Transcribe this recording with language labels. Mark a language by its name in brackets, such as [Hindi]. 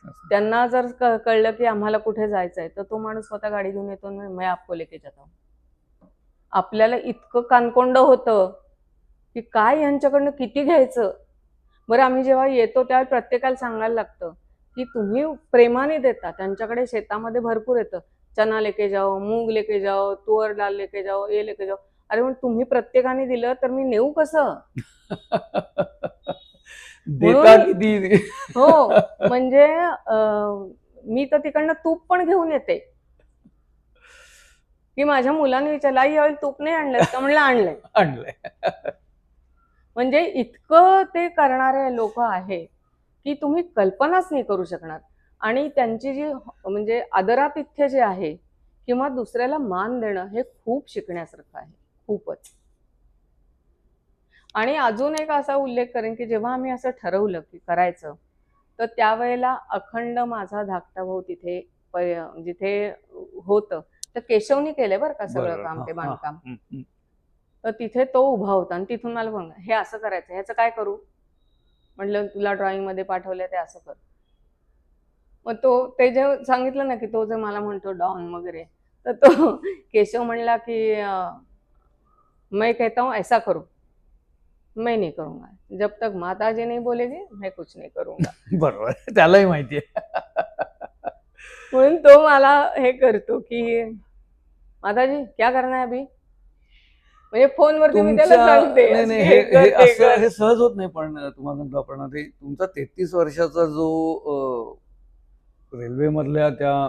[Marathi] त्यांना जर कळलं की आम्हाला कुठे जायचंय, तर तो माणूस स्वतः गाडी घेऊन येतो आणि [Hindi] मैं आपको लेके जाता हूं. [Marathi] आपल्याला इतकं कानकोंड होतं, की काय यांच्याकडनं किती घ्यायचं? बरं आम्ही जेव्हा येतो त्यावेळी प्रत्येकाला सांगायला लागतं, की तुम्ही प्रेमाने देता. त्यांच्याकडे शेतामध्ये भरपूर येतं. [Hindi] चना लेके जाओ, मूग लेके जाओ, तुअर डाल लेके जाओ, ये लेके जाओ. [Marathi] अरे पण तुम्ही प्रत्येकाने दिलं तर मी नेऊ कसं? देता म्हणून किती? हो, म्हणजे मी तर तिकडनं तूप पण घेऊन येते, की माझ्या मुलाने विचारलं, "आई यावेळी तूप नाही आणलंस का?" म्हणलं, "आणलंय." आणलंय. म्हणजे इतकं ते करणारे लोकं आहे, की तुम्ही कल्पनाच नाही करू शकणार. आणि त्यांची जी म्हणजे आदरातिथ्य जे आहे किंवा दुसऱ्याला मान देणं हे खूप शिकण्यासारखं आहे. खूपच. आणि अजून एक असा उल्लेख करेन, की जेव्हा आम्ही असं ठरवलं, की करायचं, तर त्यावेळेला अखंड माझा धाकटा भाऊ तिथे जिथे होतं, तर केशवनी केलंय बरं का सगळं बरोबर. काम, हां, ते हां. बांधकाम. हं, हं. तर तिथे तो उभा होता आणि तिथून मला म्हणला, "हे असं करायचं, ह्याचं काय करू?" म्हटलं, "तुला ड्रॉइंगमध्ये पाठवलंय ते असं कर." मग ते जे सांगितलं ना, की तो जे मला म्हणतो डॉन वगैरे, तर तो केशव म्हणला की [Hindi] मैं कहता हूँ ऐसा करो, मैं नहीं करूंगा, जब तक माताजी नहीं बोलेगी मैं कुछ नहीं करूंगा. [Marathi] बरोबर, त्यालाही माहिती आहे. म्हणून तो मला हे करतो की [Hindi] माताजी क्या करना है अभी, [Marathi] म्हणजे फोनवरती मी त्याला तुमच्या सांगते नाही अशी नाही, हे हे कर, हे ते असं कर. हे सहज होत नाही. पण तुम्हाला सांगतो आपण ते तुमचा 33 वर्षाचा जो रेल्वे मधल्या त्या